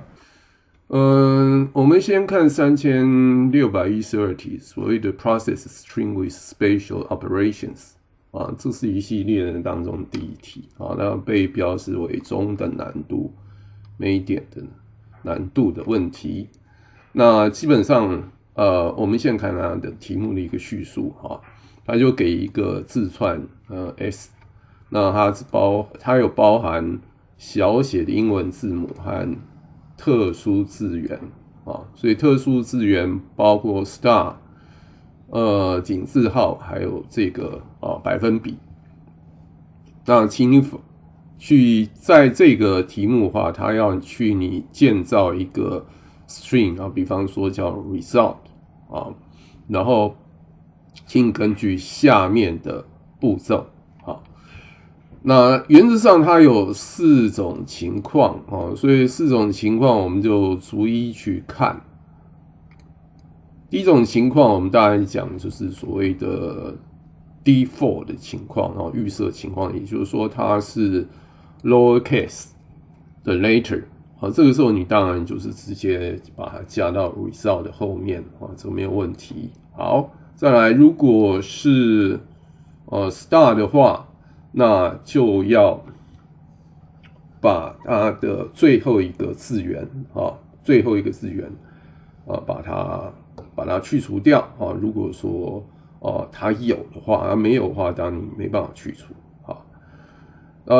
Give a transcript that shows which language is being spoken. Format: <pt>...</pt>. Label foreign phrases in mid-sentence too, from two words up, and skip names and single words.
<zh>我們先看3612題，所謂的 Process String with Special Operations 啊，這是一系列的當中第一題啊，那被標示為中等難度每點的難度的問題。那基本上我們先看它的題目的一個敘述哈，它就給一個字串S。那它有包含小寫的英文字母和特殊字元啊，所以特殊字元包括 star、井字號，還有這個百分比。那請你去在這個題目的話，它要去你建造一個 string 啊，比方說叫 result 啊，然後請根據下面的步驟。那原則上它有4種情況，所以4種情況我們就逐一去看。第一種情況我們大概講就是所謂的 default 的情況，預設情況，也就是說它是 lowercase 的 letter， 這個時候你當然就是直接把它加到 result 的後面，這個沒有問題。好，再來如果是 star 的話，那就要把它的最後一個字元把它去除掉啊。如果說它有的話，没有的話，當然你沒辦法去除啊。</zh>